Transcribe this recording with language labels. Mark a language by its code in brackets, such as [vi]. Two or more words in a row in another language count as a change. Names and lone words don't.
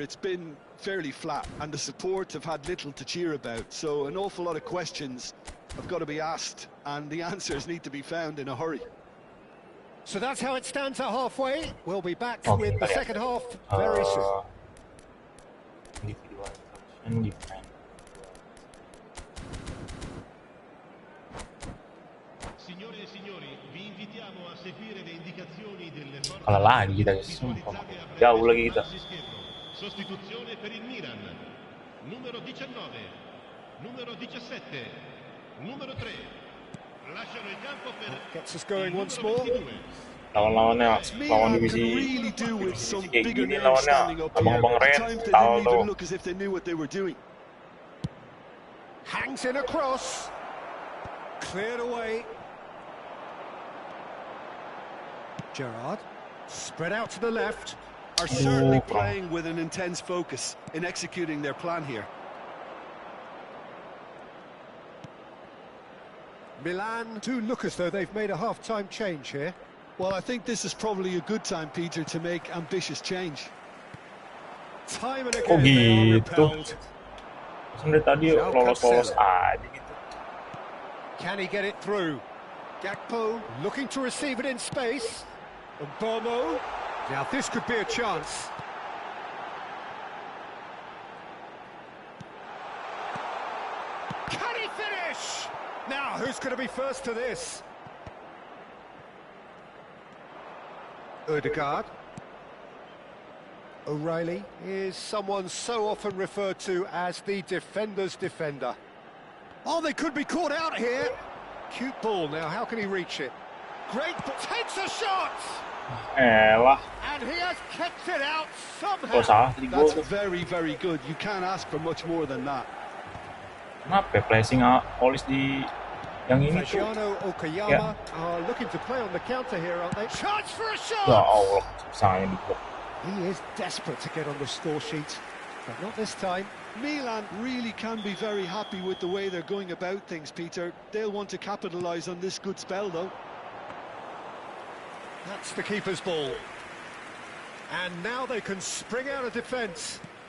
[en] It's been fairly flat, and the support have had little to cheer about. So an awful lot of questions have got to be asked, and the answers need to be found in a hurry. So that's how it stands at halfway. We'll be back Okay, with the yeah. second half very soon. Individual and defense. [it] Signore e signori, vi invitiamo a seguire le indicazioni delle forze [id] Kalah lagi kita, guys. [it] visualizzate a breve [id] Jauh lagi kita. [it] sul schermo. Sostituzione per il Milan. Numero 19, numero 17, numero 3. Lasciano il campo per [en] Gets us going [it] il [en] once [it] numero [en] more. [it] 22. [id] Lawan-lawannya, lawan [en] Milan can [it] divisi [en] really do with some [id] kayak [en] bigger [id] gini [en] names standing [id] lawannya [en] up here. [id] abang-abang [en] At [id] Ren, [en] times they [id] tahu [en] didn't [id] tuh. [en] even look as if they knew what they were doing. Hangs in across. Cleared away. Gerrard. Spread out to the left. Are certainly Oh, playing with an intense focus in executing their plan here. Milan do look as though they've made a half-time change here. Well, I think this is probably a good time, Peter, to make ambitious change. Time and [id] Kok [en] again they are [id] gitu? [en] repelled. [id] Terus dari tadi João lolos-lolos Cancelo. aja gitu. [en] Can he get it through? Gakpo looking to receive it in space. And Bomo. Now this could be a chance. Can he finish? Now who's going to be first to this? Ødegaard. O'Reilly is someone so often referred to as the defender's defender. Oh, they could be caught out here. Cute ball now, how can he reach it? Great, takes a shot! [id] Elah. [en] And he has kept it out Oh, somehow. [id] salah tadi gol [en] That's [id] tuh. [en] very, very good. You can't ask for much more than that. [id] Kenapa ya placing Olis di yang ini tuh? [en] Fagiano Okayama are looking to play on the counter here, aren't they? Chance for a [id] Ya [en] shot! [id] Allah, susahnya di blok. [en] He is desperate to get on the score sheet, but not this time. Milan really can be very happy with the way they're going about things, Peter. They'll want to capitalise on this good spell, though. That's the keeper's ball. And now they can spring out of defence.